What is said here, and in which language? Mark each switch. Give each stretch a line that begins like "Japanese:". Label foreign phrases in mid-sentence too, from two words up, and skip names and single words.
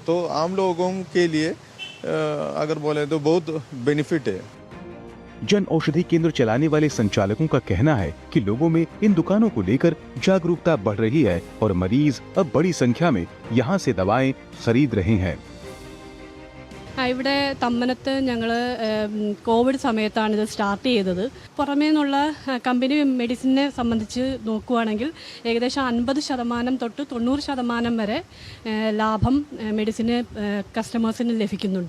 Hindi: तो आम लोगों के लिए अगर बोले तो बहुत बेनिफिट है। जन औषधि केंद्र चलाने वाले संचालकों का कहना है कि लोगों में इन दुकानों को लेकर जागरूकता बढ़ रही है और मरीज अब बड़ी संख्या में यहाँ से दवाएं खरीद रहे हैं।
Malayalam: ഇവിടെ തമ്മനത്ത് ഞങ്ങൾ കോവിഡ് സമയത്താണ് ഇത് സ്റ്റാർട്ട് ചെയ്തത്. പുറമേ നിന്നുള്ള കമ്പനി മെഡിസിനെ സംബന്ധിച്ച് നോക്കുകയാണെങ്കിൽ ഏകദേശം 50% തൊട്ട് 90% വരെ ലാഭം മെഡിസിന് കസ്റ്റമേഴ്സിന് ലഭിക്കുന്നുണ്ട്.